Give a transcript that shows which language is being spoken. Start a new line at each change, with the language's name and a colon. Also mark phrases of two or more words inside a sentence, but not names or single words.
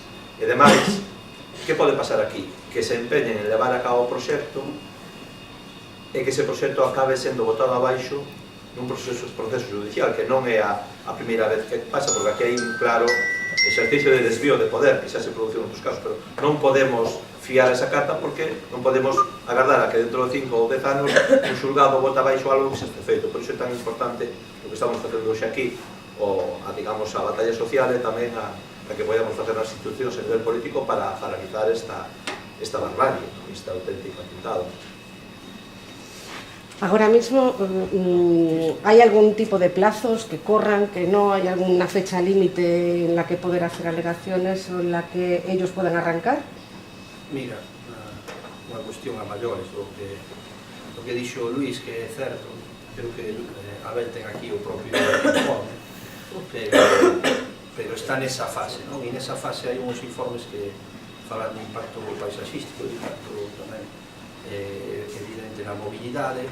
Galician: E demais, que pode pasar aquí? Que se empeñen en levar a cabo o proxecto e que ese proxecto acabe sendo botado abaixo nun proceso judicial, que non é a primeira vez que pasa, porque aquí hai un claro exercicio de desvío de poder, que xa se produciu en outros casos, pero non podemos fiar esa carta porque non podemos agardar a que dentro de 5 ou 10 anos un xulgado bota abaixo algo que se este feito. Por iso é tan importante o que estamos facendo hoxe aquí, digamos, a batalla social e tamén a que podamos facer nas institucións a nivel político para paralizar esta barbarie, esta auténtica atentado.
Spanish: Ahora mismo, ¿hay algún tipo de plazos que corran, que no? ¿Hay alguna fecha límite en la que poder hacer alegaciones o en la que ellos puedan arrancar?
Galician: Mira, unha cuestión a maiores, o que dixo Luís, que é certo, creo que Abel ten aquí o propio informe, pero está nesa fase, non? E nesa fase hai uns informes que falan de impacto paisaxístico, de impacto tamén evidente na mobilidade.